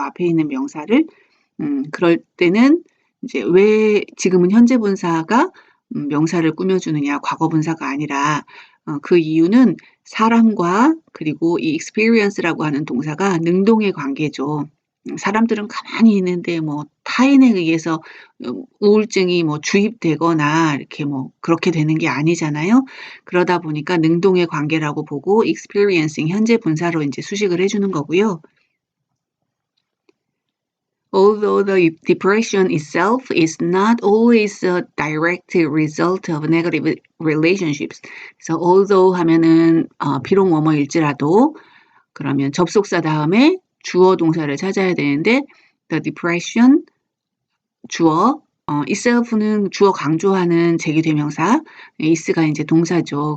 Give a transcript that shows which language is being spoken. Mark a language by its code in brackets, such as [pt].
[ko] 앞에 있는 명사를. 그럴 때는 이제 왜 지금은 현재 분사가 명사를 꾸며주느냐, 과거 분사가 아니라 그 이유는 사람과 그리고 이 experience라고 하는 동사가 능동의 관계죠. 사람들은 가만히 있는데 뭐 타인에 의해서 우울증이 뭐 주입되거나 이렇게 뭐 그렇게 되는 게 아니잖아요. 그러다 보니까 능동의 관계라고 보고 experiencing 현재 분사로 이제 수식을 해주는 거고요. [en] Although the depression itself is not always a direct result of negative relationships. [ko] 그래서 although 하면은 비록 뭐뭐일지라도 그러면 접속사 다음에 주어 동사를 찾아야 되는데 the depression 주어 itself는 주어 강조하는 제기대명사, is가 이제 동사죠.